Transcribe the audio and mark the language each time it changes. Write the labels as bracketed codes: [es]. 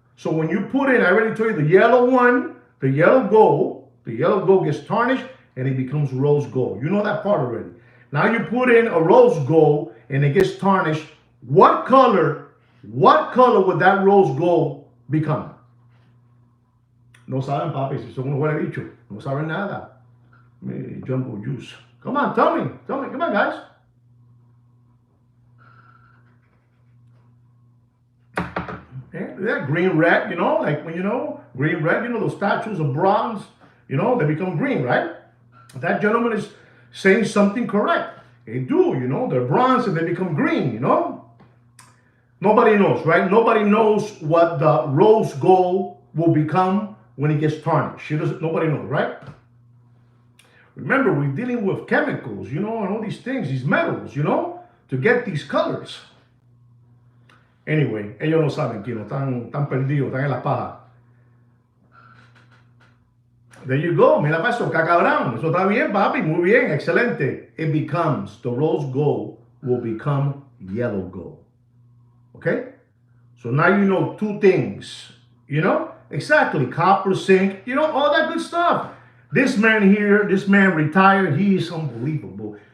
[en] So when you put in, I already told you the yellow one, the yellow gold gets tarnished and it becomes rose gold. You know that part already. Now you put in a rose gold and it gets tarnished. What color would that rose gold become? [es] No saben, papi, si son unos huele bicho. No saben nada. [en] Jumbo juice. Come on, tell me. Come on, guys. Yeah, green, red, like when green, red, those statues of bronze, they become green, right? That gentleman is saying something correct. They do, they're bronze and they become green, Nobody knows, right? Nobody knows what the rose gold will become when it gets tarnished. Nobody knows, right? Remember, we're dealing with chemicals, and all these things, these metals, to get these colors. Anyway, [es] ellos no saben, Kino, están perdidos, están en la paja. [en] There you go, [es] mira para eso, cacabrón. Eso está bien, papi, muy bien, excelente. [en] The rose gold will become yellow gold. Okay? So now you know two things, Exactly, copper, zinc, all that good stuff. This man retired, he is unbelievable.